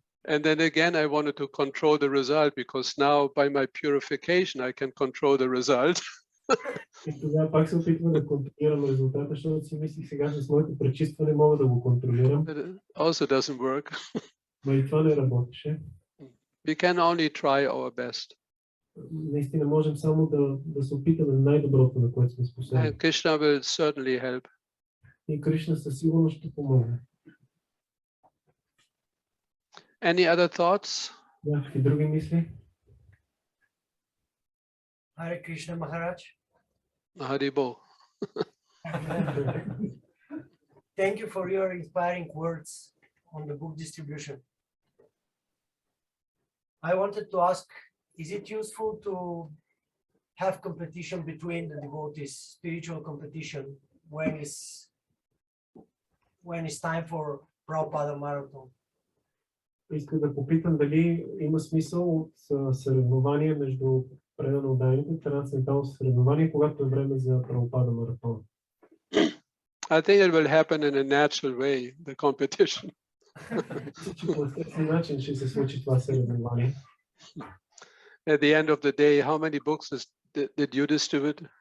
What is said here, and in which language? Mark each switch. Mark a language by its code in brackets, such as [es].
[en] And then again, I wanted to control the result, because now by my purification, I can control the result. [bg] И тогава пак се опитвам да контролирам резултата, защото си мислих сега с моето пречистване мога да го контролирам. [en] It also doesn't work. [bg] Но и това не работеше. [en] We can only try our best. [bg] Наистина можем само да се опитаме най-доброто, на което сме способни. [en] And Krishna will certainly help. [bg] И Кришна със сигурност ще помогне. [en] Any other thoughts? [bg] Някакви други мисли? [en] Hare Krishna Maharaj. Haribo. Thank you for your inspiring words on the book distribution. I wanted to ask, is it useful to have competition between the devotees, spiritual competition, when it's time for Prabhupada Marathon? [bg] Искам да попитам дали има смисъл от съревнование между преданодайните, трансцендентално съревнование, когато е време за Прабхупада маратон. [en] I think it will happen in a natural way, the competition. [bg] По естествен начин ще се случи това съревнование. [en] At the end of the day, how many books did you distribute?